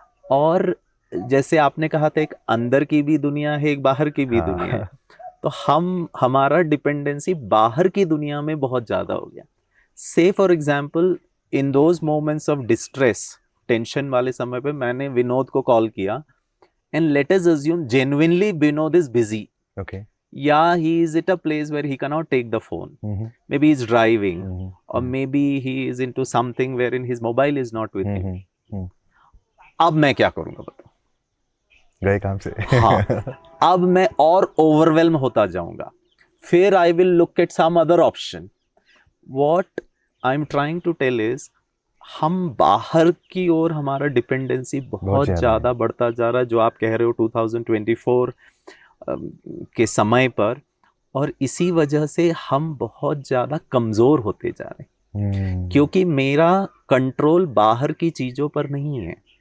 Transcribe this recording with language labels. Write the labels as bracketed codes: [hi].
[hi] और जैसे आपने कहा था, एक अंदर की भी दुनिया है, एक बाहर की भी दुनिया है, तो हमारा डिपेंडेंसी बाहर की दुनिया में बहुत ज़्यादा हो गया। [en] say for example, in those moments of distress, [hi] tension वाले समय पे मैंने विनोद को कॉल किया, [en] And let us assume genuinely Vinod is busy, Okay. yeah, he is at a place where he cannot take the phone, maybe he's driving, or maybe he is into something wherein his mobile is not with him. [hi] अब मैं क्या करूंगा बताओ? गए काम से। हाँ, अब मैं और ओवरवेल्म होता जाऊंगा, फिर [en] I will look at some other option. What I am trying to tell is, [hi] हम बाहर की ओर हमारा डिपेंडेंसी बहुत ज़्यादा बढ़ता जा रहा है, जो आप कह रहे हो 2024 के समय पर, और इसी वजह से हम बहुत ज़्यादा कमज़ोर होते जा रहे हैं, क्योंकि मेरा कंट्रोल बाहर की चीज़ों पर नहीं है।